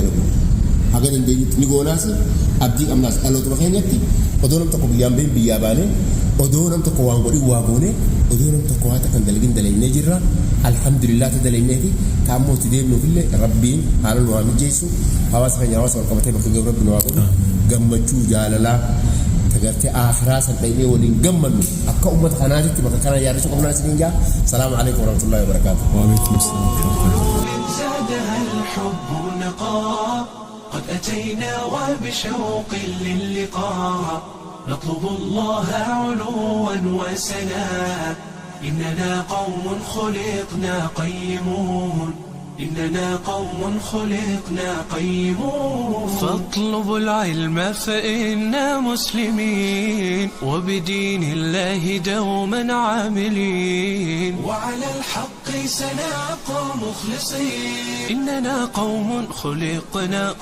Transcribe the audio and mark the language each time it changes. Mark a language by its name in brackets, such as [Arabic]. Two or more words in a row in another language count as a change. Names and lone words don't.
[Oromo] dalagu haga dandeenyutti ni goonaas abdii qabnaas dhalootuma keenyatti odoo nam tokko guyyaan been biyyaa baane odoo nam tokko waan godhi waa goone odoo nam tokko waa takkan dalagin dalaynee jirra alhamdulillah ta dalayneefi taammoo itti deemnuufillee rabbiin haala nu waa mijeessu hawaasa keenya hawaasa walqabatee bakka gabra rabbi nu waa godhu gammachuu jaalalaa tagartee akhiraa san dhaynee waliin gammannu akka ummata kanaatitti bakka kana yaadachuu qabnaa isiniin jaa [Arabic] سلام عليكم ورحمة الله وبركاته وعليكم السلام زادها الحب نقاء قد أتينا وبشوق للقاء نطلب الله علوا وسنا إننا قوم خلقنا قيمون إننا قوم خلقنا قيمون فاطلبوا العلم فإنا مسلمين وبدين الله دوما عاملين وعلى الحق سنبقى مخلصين إننا قوم خلقنا